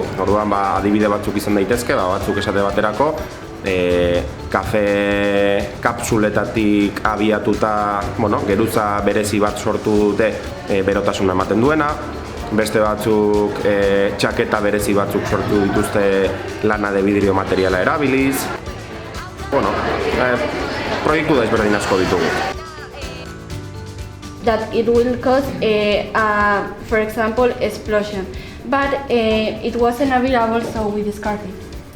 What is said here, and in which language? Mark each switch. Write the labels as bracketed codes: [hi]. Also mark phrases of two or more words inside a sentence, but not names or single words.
[eu] Orduan adibide batzuk izan daitezke, batzuk esate baterako kafe kapsuletatik abiatuta geruza berezi bat sortu dute berotasuna ematen duena. Beste batzuk txaketa berezi batzuk sortu dituzte [es] lana de vidrio [eu] materiala erabiliz. Proiektu desberdin asko ditugu. [en] That it will cause, for example, explosion. But it wasn't available, so we discarded it.